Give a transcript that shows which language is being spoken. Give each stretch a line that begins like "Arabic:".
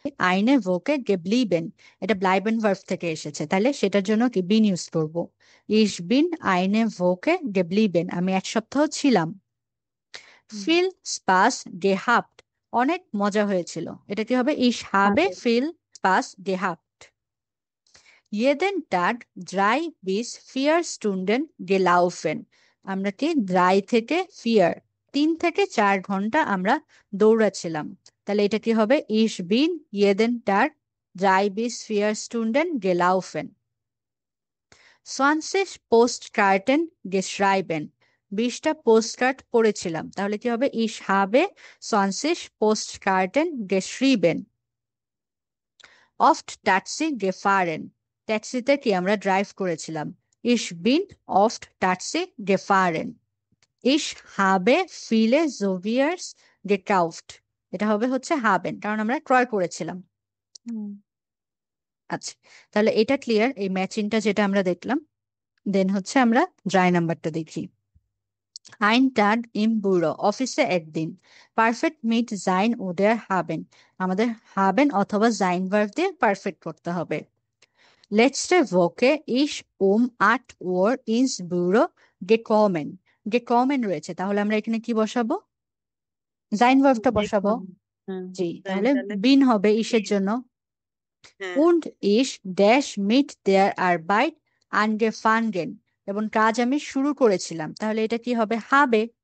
Bangla: আইনে ভোকে গেবলিবেন, এটা ব্লাইবেন ভার্ব থেকে এসেছে, তাহলে সেটার জন্য কি বিন ইউজ করব,
German: ইস বিন আইনে ভোকে গেবলিবেন,
Bangla: আমি 1 সপ্তাহ ছিলাম। ফিল স্পাস গেহাপ্ট, অনেক মজা হয়েছিল, এটা কি হবে,
German: ইস হাবে ফিল স্পাস গেহাপ্ট। Jeden Tag 3 bis 4 Stunden gelaufen,
Bangla: আমরা কি 3 থেকে 4 ঘন্টা আমরা দৌড়াচ্ছিলাম, তাহলে এটা কি হবে,
German: ich bin jeden Tag 3 bis 4 Stunden gelaufen. 20 Postkarten geschrieben,
Bangla: 20টা postcard পড়েছিলাম, তাহলে কি হবে,
German: ich habe 20 Postkarten geschrieben. Oft Taxi gefahren,
Bangla: ট্যাক্সিতে কি আমরা ড্রাইভ করেছিলাম,
German: ich bin oft Taxi gefahren. Ich habe viele Souvenirs gekauft,
Bangla: এটা হবে হচ্ছে হাবেন, কারণ আমরা ক্রয় করেছিলাম। হুম। আচ্ছা, তাহলে এটা ক্লিয়ার, এই ম্যাচিংটা যেটা আমরা দেখলাম। দেন হচ্ছে আমরা ড্রাই নাম্বারটা দেখি।
German: Ein Tag im Büro,
Bangla: অফিসে একদিন। পারফেক্ট মিট জাইন ওদের হাবেন, আমাদের হাবেন অথবা জাইন ভার্ব দিয়ে পারফেক্ট করতে হবে।
German: Letzte Woche ich 8 Uhr ins Büro gekommen.
Bangla: gekommen রয়েছে, তাহলে আমরা এখানে কি বসাবো, জাইন ভার্বটা বসাবো। দেখুন। হ্যাঁ। জি,
German: জাইন
Bangla: তাহলে তাহলে বিন হবে ইসের বিন। জন্য। হ্যাঁ।
German: Und ich dash mit der Arbeit angefangen,
Bangla: এবং কাজ আমি শুরু করেছিলাম, তাহলে এটা কি হবে, হবে।